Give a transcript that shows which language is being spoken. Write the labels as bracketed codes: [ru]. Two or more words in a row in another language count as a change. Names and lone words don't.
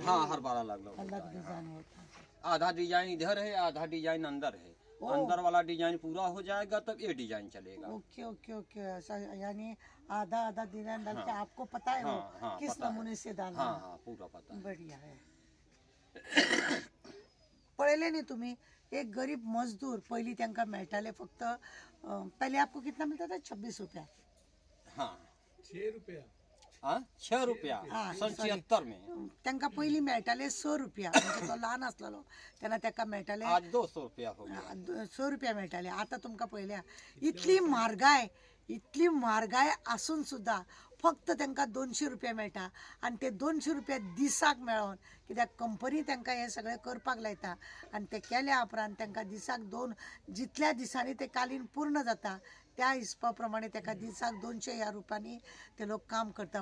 [hi] हाँ हर बार अलग डिजाइन होता है। आधा डिजाइन इधर है आधा डिजाइन अंदर है। अंदर वाला डिजाइन पूरा हो जाएगा तब ये डिजाइन चलेगा। ओके ऐसा यानी आधा डिजाइन डाल के आपको पता है किस नमूने से डालना है? हाँ पूरा पता है। बढ़िया है। [kok] पळयले न्ही तुम्ही एक गरीब मजदूर पहली त्यांका मेळटाले फक्त [hi] पहले आपको कितना मिलता था 26 रुपया? हाँ 6 रुपया 6 रुपया सन 76 में [kok] त्यांका पहिली मेळटाले 6 रुपया म्हणजे तो लहान असलेलो तेन्ना ताका मेळटाले [hi] आज 200 रुपया हो गया [kok] 100 रुपया मेळटाले। आता तुमका पळयल्या इतली म्हारगाय आसून सुद्धा फक्त तांकां 200 रुपया मेळटा आनी ते 200 रुपया दिसाक मेळोन कित्याक कंपनी तांकां हे सगळें करपाक लायता आनी ते केल्या उपरांत तांकां दिसाक जितल्या दिसांनी ते कालीन पूर्ण जाता त्या हिसपा प्रमाणे ताका दिसाक 200 ह्या रुपयांनी ते लोक काम करता।